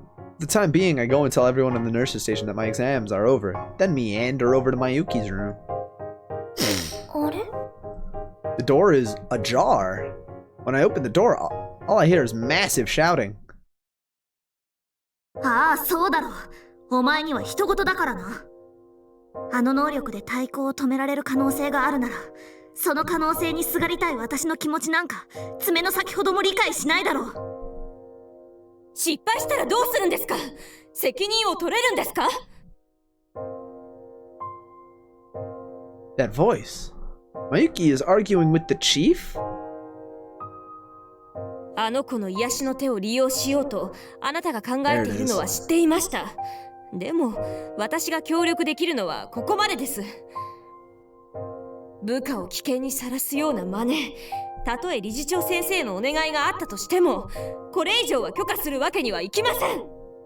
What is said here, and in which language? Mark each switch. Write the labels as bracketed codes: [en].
[en] For the time being, I go and tell everyone in the nurse's station that my exams are over, then meander over to Mayuki's room. The door is ajar. When I open the door, all I hear is massive shouting. [ja] ああ、そうだろう。お前には人事だからな。あの能力で対抗を止められる可能性があるなら、その可能性にすがりたい私の気持ちなんか爪の先ほども理解しないだろう。失敗したらどうするんですか？責任を取れるんですか？ [en] That voice. Mayuki is arguing with the chief? [ja] あの子の癒しの手を利用しようとあなたが考えているのは知っていました。でも私が協力できるのはここまでです。部下を危険にさらすような真似、たとえ理事長先生のお願いがあったとしてもこれ以上は許可するわけにはいきません。